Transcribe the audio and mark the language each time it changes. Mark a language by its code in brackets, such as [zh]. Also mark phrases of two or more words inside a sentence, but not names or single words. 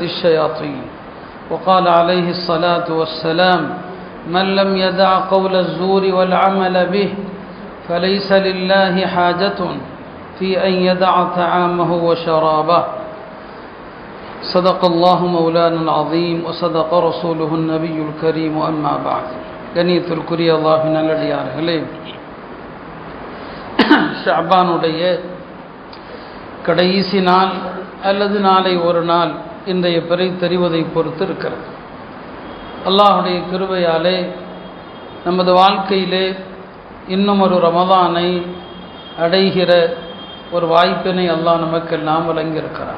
[ar] الشياطين وقال عليه الصلاة والسلام من لم يدع قول الزور والعمل به فليس لله حاجة في أن يدع طعامه وشرابه صدق الله مولانا العظيم وصدق رسوله النبي الكريم أما بعد [ta] கண்ணியத்திற்குரிய அல்லாஹ்வின் நல்லடியார்களே, ஷஅபானுடைய கடைசி நாள் அல்லது நாளை ஒரு நாள் இன்றைய பிறை தெரிவதை பொறுத்து இருக்கிறது. அல்லாஹுடைய கிருபையாலே நமது வாழ்க்கையிலே இன்னும் ஒரு ரமதானை அடைகிற ஒரு வாய்ப்பினை அல்லாஹ் நமக்கெல்லாம் வழங்கியிருக்கிறான்.